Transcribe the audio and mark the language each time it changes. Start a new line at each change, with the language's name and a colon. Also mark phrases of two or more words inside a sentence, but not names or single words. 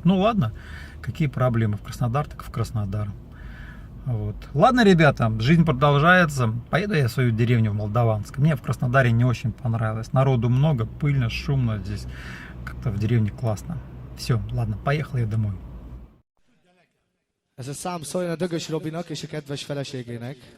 Russian: Ну ладно, какие проблемы. В Краснодар, так в Краснодар. Вот. Ладно, ребята, жизнь продолжается. Поеду я в свою деревню в Молдаванск. Мне в Краснодаре не очень понравилось. Народу много, пыльно, шумно здесь. Как-то в деревне классно. Все, ладно, поехал я домой.
Hungarian: Ez a szám szóljon a Dögös Robinak és a kedves feleségének.